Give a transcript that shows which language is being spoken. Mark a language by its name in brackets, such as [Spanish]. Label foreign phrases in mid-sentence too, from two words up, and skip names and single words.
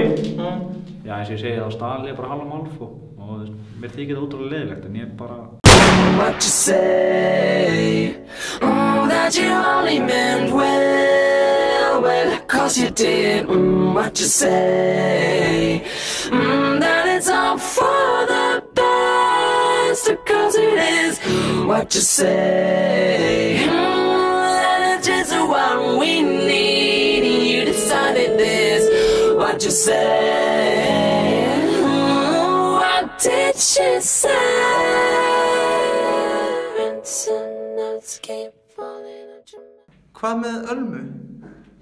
[Icelandic] Já, eins og ég segið á staðlega bara Halla Málfó og mér þykir það ótrúlega leiðilegt en ég bara... [English] What you say, that you only meant well, cause you did, what you say, that it's all for the best, cause it is, what you say, that it's just what we need, you decided this, what you say, what did she say? [Icelandic] Hvað með Ölmu?